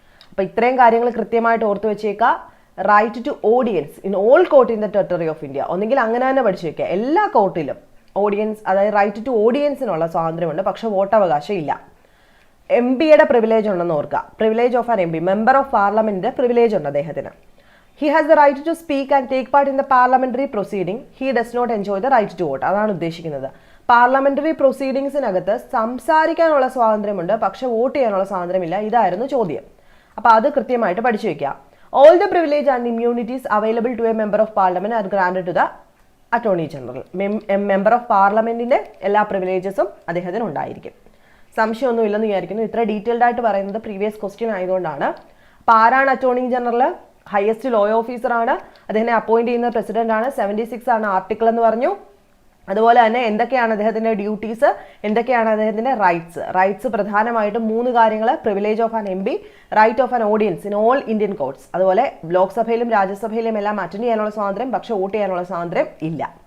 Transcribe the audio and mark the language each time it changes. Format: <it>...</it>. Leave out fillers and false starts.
<ml>അപ്പൊ ഇത്രയും കാര്യങ്ങൾ കൃത്യമായിട്ട് ഓർത്ത് വെച്ചേക്കുക.</ml> <en>right to audience in all court in the territory of India,</en> <ml>ഒന്നെങ്കിൽ അങ്ങനെ തന്നെ പഠിച്ചു വെക്കുക. എല്ലാ കോർട്ടിലും ഓഡിയൻസ്, അതായത് റൈറ്റ് ടു ഓഡിയൻസിനുള്ള സ്വാതന്ത്ര്യമുണ്ട്, പക്ഷെ വോട്ടവകാശം ഇല്ല. MP-യുടെ പ്രിവിലേജ് ഉണ്ടെന്ന് ഓർക്കുക.</ml> <en>privilege of an MP,</en> <ml>member of പാർലമെന്റിന്റെ പ്രിവിലേജ് ഉണ്ട് അദ്ദേഹത്തിന്.</ml> <en>He has the right to speak and take part in the parliamentary proceeding. He does not enjoy the right to vote.</en> <ml>അതാണ് ഉദ്ദേശിക്കുന്നത്. പാർലമെന്ററി പ്രൊസീഡിങ്സിനകത്ത് സംസാരിക്കാനുള്ള സ്വാതന്ത്ര്യമുണ്ട്, പക്ഷെ വോട്ട് ചെയ്യാനുള്ള സ്വാതന്ത്ര്യമില്ല. ഇതായിരുന്നു ചോദ്യം. അപ്പോൾ അത് കൃത്യമായിട്ട് പഠിച്ചു വെക്കുക.</ml> <en>All the privilege and immunities available to a member of parliament are granted to the attorney general.</en> <ml>Member of പാർലമെന്റിന്റെ എല്ലാ പ്രിവിലേജസും അദ്ദേഹത്തിന് ഉണ്ടായിരിക്കും. സംശയമൊന്നും ഇല്ലെന്ന് വിചാരിക്കുന്നു. ഇത്ര ഡീറ്റെയിൽഡ് ആയിട്ട് പറയുന്നത് പ്രീവിയസ് ക്വസ്റ്റ്യൻ ആയതുകൊണ്ടാണ്. അപ്പോൾ ആരാണ് attorney general? Highest law officer ആണ്. അദ്ദേഹത്തെ അപ്പോയിന്റ് ചെയ്യുന്ന പ്രസിഡന്റ് ആണ്. 76 ആണ് ആർട്ടിക്കിൾ എന്ന് പറഞ്ഞു. അതുപോലെ തന്നെ എന്തൊക്കെയാണ് അദ്ദേഹത്തിന്റെ ഡ്യൂട്ടീസ്, എന്തൊക്കെയാണ് അദ്ദേഹത്തിന്റെ റൈറ്റ്സ് പ്രധാനമായിട്ടും 3 കാര്യങ്ങൾ:</ml> <en>privilege of an MP, right of an audience in all Indian courts,</en> <ml>അതുപോലെ ലോക്സഭയിലും രാജ്യസഭയിലും എല്ലാം അറ്റൻഡ് ചെയ്യാനുള്ള സ്വാതന്ത്ര്യം, പക്ഷെ വോട്ട് ചെയ്യാനുള്ള സ്വാതന്ത്ര്യം ഇല്ല.</ml>